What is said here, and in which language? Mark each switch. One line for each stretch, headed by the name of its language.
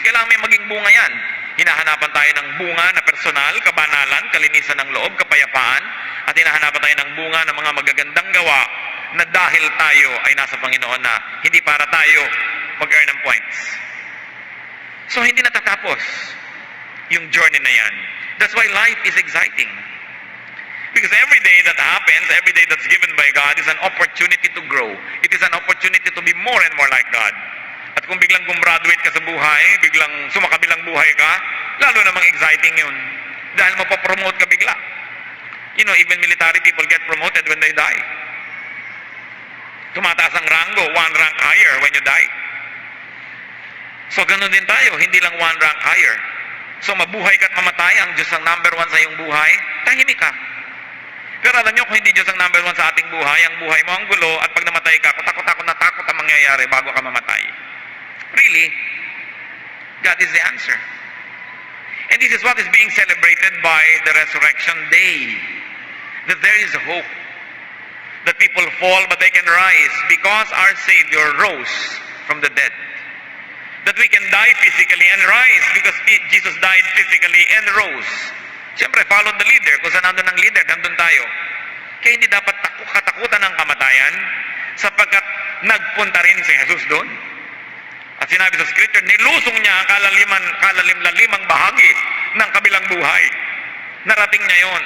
Filipino: Kailangan may maging bunga yan. Hinahanapan tayo ng bunga na personal, kabanalan, kalinisan ng loob, kapayapaan, at hinahanapan tayo ng bunga ng mga magagandang gawa na dahil tayo ay nasa Panginoon na, hindi para tayo mag-earn ng points. So, hindi natatapos yung journey na yan.
English: That's why life is exciting. Because every day that happens, every day that's given by God is an opportunity to grow. It is an opportunity to be more and more like God.
Filipino: At kung biglang gumraduate ka sa buhay, biglang sumakabilang buhay ka, lalo namang exciting yun. Dahil mapapromote ka bigla.
English: You know, even military people get promoted when they die.
Filipino: Tumataas ang rango,
English: one rank higher when you die.
Filipino: So, ganun din tayo, hindi lang
English: one rank higher.
Filipino: So, mabuhay ka at mamatay, ang Diyos ang number one sa iyong buhay, tahimik ka. Pero alam nyo, kung hindi Diyos ang number one sa ating buhay, ang buhay mo ang gulo, at pag namatay ka, takot na takot ang mangyayari bago ka mamatay.
English: Really? God is the answer. And this is what is being celebrated by the Resurrection Day. That there is hope. That people fall but they can rise because our Savior rose from the dead. That we can die physically and rise because Jesus died physically and rose. Siyempre, follow the leader.
Filipino: Kung saan nandun ang leader, nandun tayo. Kaya hindi dapat katakutan ng kamatayan sapagkat nagpunta rin si Jesus doon. At sinabi sa Scripture, nilusong niya ang kalalim-lalimang bahagi ng kabilang buhay. Narating niya yon.